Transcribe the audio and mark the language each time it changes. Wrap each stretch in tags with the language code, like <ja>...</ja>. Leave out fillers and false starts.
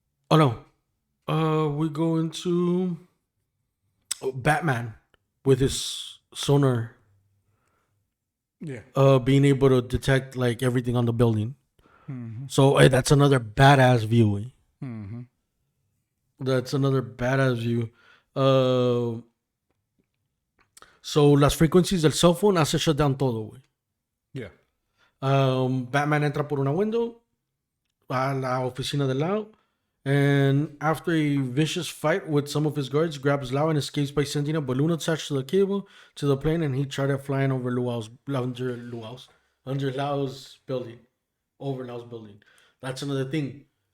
<en>Oh no, we go into Batman with his sonar. Yeah. Being able to detect like everything on the building. So that's another badass view. That's another badass view. So las frequencies del cell phone hace shut down todo, güey. Yeah.</en> <es>Batman entra por una window a la oficina</es> <en>de Lau, and after a vicious fight with some of his guards, grabs Lau and escapes by sending a balloon attached to the cable to the plane, and he tried flying over under Lau's building, over Lau's building. That's another thing.</en>